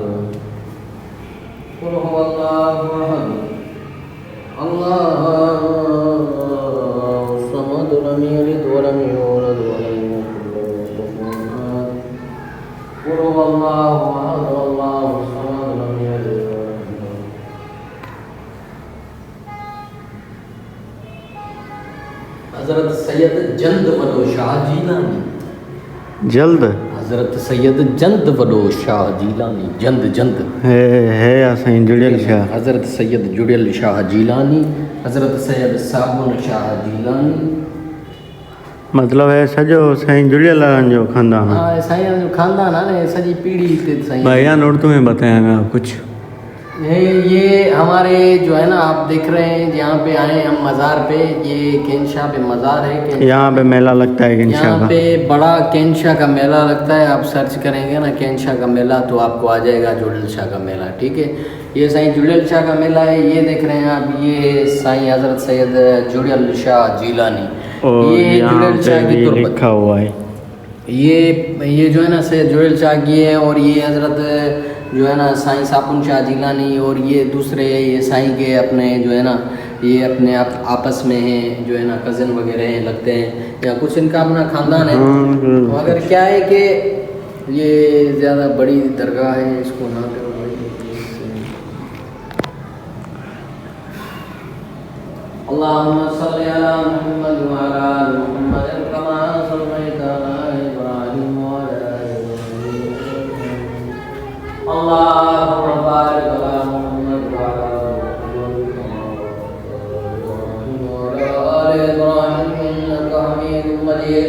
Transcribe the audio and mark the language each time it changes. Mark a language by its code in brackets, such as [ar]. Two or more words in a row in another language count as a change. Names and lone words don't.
[ar] قل هو الله أحد الله الصمد لم يلد ولم يولد ولم يكن له كفوا أحد. قل هو الله أحد الله الصمد لم يلد ولم يولد. [sd] हज़रत सैयद जंद वॾो शाह जीलानी। जल्द हज़रत सैयद जंद वॾो शाह जीलानी। जंद जंद है असांजी जुड़ियल छा। हज़रत सैयद जुड़ियल शाह जीलानी। हज़रत सैयद साबुन शाह जीलानी। मतलब है सॼो साईं जुड़ियल जो खानदान है। हाँ साईं जो खानदान है ना, सॼी पीढ़ी हिते साईं। [ur] بیان اردو میں بتایا آپ کچھ. یہ ہمارے جو ہے نا، آپ دیکھ رہے ہیں یہاں پہ آئے ہم مزار پہ. یہ کینشاہ پہ مزار ہے. یہاں پہ میلہ لگتا ہے کینشاہ यहाँ का। پہ بڑا کینشاہ کا میلہ لگتا ہے۔ آپ سرچ کریں گے نا کینشاہ کا میلہ تو آپ کو آ جائے گا جڑیل شاہ کا میلہ. ٹھیک ہے، یہ سائیں جڑیل شاہ کا میلہ ہے. یہ دیکھ رہے ہیں آپ، یہ سائیں حضرت سید جڑیل شاہ جیلانی. और ये यहाँ जुड़ेल पे شاہ کی भी तुर्बत لکھا ہوا ہے. یہ جو ہے نا سید جڑیل شاہ کی ہے. اور یہ حضرت جو ہے نا سائیں صابن شاہ جیلانی. اور یہ دوسرے یہ سائیں کے اپنے جو ہے نا، یہ اپنے آپس میں ہیں جو ہے نا، کزن وغیرہ ہیں لگتے ہیں، یا کچھ ان کا اپنا خاندان ہے. تو اگر کیا ہے کہ یہ زیادہ بڑی درگاہ ہے، اس کو نا کرو [ar] اللهم صل على محمد وعلى آل محمد كما صليت على إبراهيم وعلى آل إبراهيم. اللهم بارك على محمد وعلى آل محمد كما باركت على إبراهيم وعلى آل إبراهيم إنك حميد مجيد.